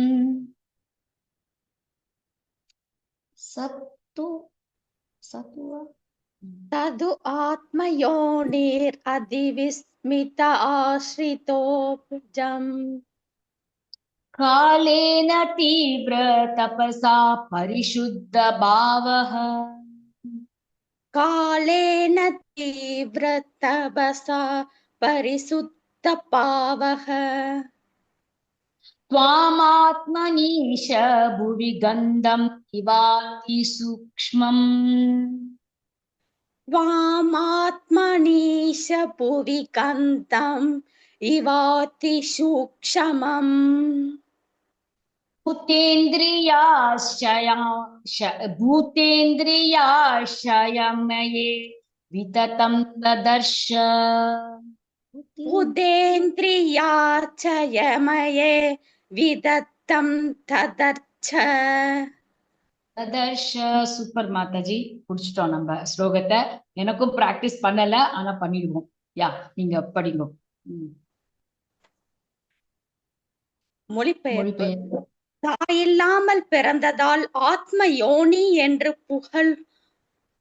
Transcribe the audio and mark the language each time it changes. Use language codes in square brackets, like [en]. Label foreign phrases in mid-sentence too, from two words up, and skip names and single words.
[sa] तद् आत्मयोनिर् अतिविस्मित आश्रितोऽब्जम्. कालेन तीव्र तपसा परिशुद्ध भावः. कालेन तीव्र तपसा परिशुद्ध भावः. त्वामात्मनीश भुवि गन्धम् इवाति सूक्ष्मम्. त्वामात्मनीश भुवि गन्धम् इवाति सूक्ष्मम्. भूतेन्द्रियाश्रयमये विततं ददर्श. भूतेन्द्रियार्चयमये विदत्तं तदर्च. ததர்ஷ. [ta] சூப்பர் மாதாஜி, புடிச்சிட்டோம் நம்ம ஸ்லோகத்தை. எனக்கும் பிராக்டிஸ் பண்ணல, ஆனா பண்ணிடுவோம். நீங்க படிங்க. மொழிபெயர்ப்பு. தாயில்லாமல் பிறந்ததால் ஆத்ம யோனி என்று